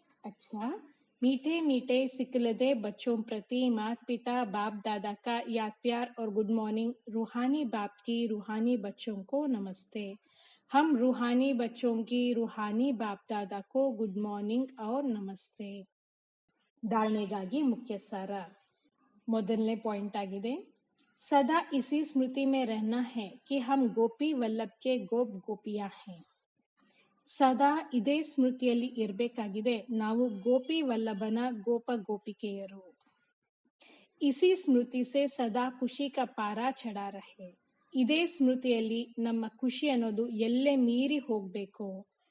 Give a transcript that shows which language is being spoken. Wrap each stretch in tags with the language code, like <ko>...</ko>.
<hi>अच्छा, मीठे मीठे सिकलदे बच्चों प्रति माता पिता बाप दादा का याद प्यार और गुड मॉर्निंग. रूहानी बाप की रूहानी बच्चों को नमस्ते. हम रूहानी बच्चों की रूहानी बाप दादा को गुड मॉर्निंग और नमस्ते.</hi> <kn>धारणೆಗಾಗಿ ಮುಖ್ಯ ಸಾರ. ಮೊದಲನೇ ಪಾಯಿಂಟ್ ಆಗಿದೆ,</kn> <hi>सदा इसी स्मृति में रहना है कि हम गोपी वल्लभ के गोप गोपियां हैं.</hi> <kn>ಸದಾ ಇದೇ ಸ್ಮೃತಿಯಲ್ಲಿ ಇರಬೇಕಾಗಿದೆ, ನಾವು ಗೋಪಿ ವಲ್ಲಭನ ಗೋಪ ಗೋಪಿಕೆಯರು.</kn> <hi>ಇಸಿ ಸ್ಮೃತಿ ಸೆ ಸದಾ ಖುಷಿ ಕಾ ಪಾರಾ ಚಢಾ ರಹೆ.</hi> <kn>ಇದೇ ಸ್ಮೃತಿಯಲ್ಲಿ ನಮ್ಮ ಖುಷಿ ಅನ್ನೋದು ಎಲ್ಲೇ ಮೀರಿ ಹೋಗ್ಬೇಕು.</kn>